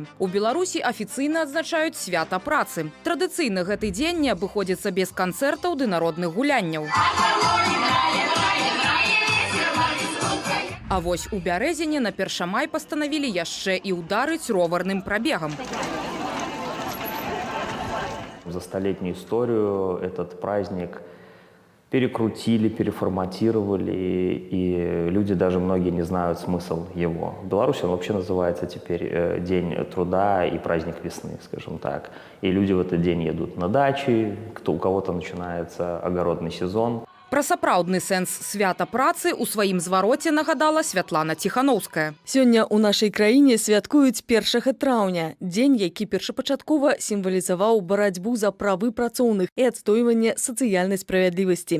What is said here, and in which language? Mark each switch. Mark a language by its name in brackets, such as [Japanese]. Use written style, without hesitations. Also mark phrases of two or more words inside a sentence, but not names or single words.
[Belarusian] У Беларусі афіцыйна адзначаюць свята працы. Традыцыйна гэты дзень не абыходзіцца без канцэртаў ды народных гулянняў. А вось у Бярэзіне на 1 май пастанавілі яшчэ і ўдарыць роварным прабегам. [Russian] За столетнюю историю этот праздник перекрутили, переформатировали, и люди даже многие не знают смысл его. В Беларуси он вообще называется теперь День труда и праздник весны, скажем так. И люди в этот день едут на дачи, у кого-то начинается огородный сезон. [Belarusian] Пра сапраўдны сэнс свята працы ў сваім звароце нагадала Святлана Ціханаўская. Сёння ў нашай краіне святкуюць 1 траўня, дзень, які першапачаткова сімвалізаваў барацьбу за правы працоўных і адстойванне сацыяльнай справядлівасці.